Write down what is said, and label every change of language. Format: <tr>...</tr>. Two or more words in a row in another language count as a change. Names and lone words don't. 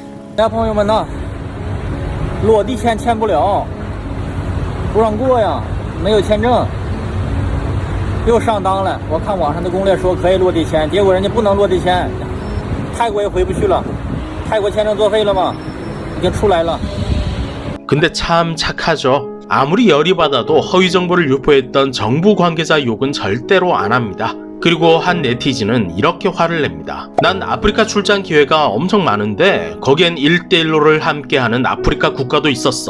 <zh>大家朋友们呢，落地签签不了，不让过呀，没有签证，又上当了。我看网上的攻略说可以落地签，结果人家不能落地签，泰国也回不去了，泰国签证作废了嘛，已经出来了。</zh> <ko>근데 참 착하죠. 아무리 열이 받아도 허위 정보를 유포했던 정부 관계자 욕은 절대로 안 합니다. 그리고 한 네티즌은 이렇게 화를 냅니다. 난 아프리카 출장 기회가 엄청 많은데 거기엔 1대1로를 함께하는 아프리카 국가도 있었어.</ko>